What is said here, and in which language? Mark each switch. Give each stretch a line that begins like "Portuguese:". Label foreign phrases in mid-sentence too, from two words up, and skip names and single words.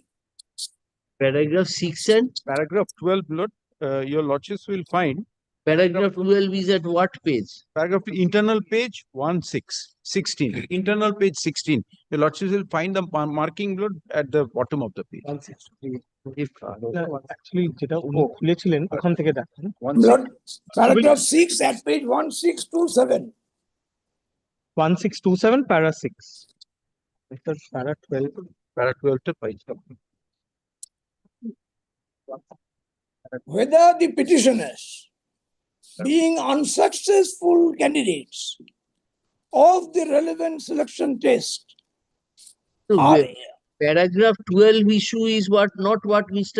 English: Paragraph 6 and Paragraph 12, Lord, your lordships will find paragraph 12 is at what page? paragraph internal page 16. Internal page 16. Your lordships will find the marking, Lord, at the bottom of the page.
Bangla: অ্যাকচুয়ালি যেটা উনি খুলেছিলেন ওখান থেকে দেখেন
English: Lord, paragraph 6 at page 1627. 1627 para 6 para 12 Para 12 to page. Whether the petitioners, being unsuccessful candidates of the relevant selection test, So, are paragraph 12 issue is not what Mr.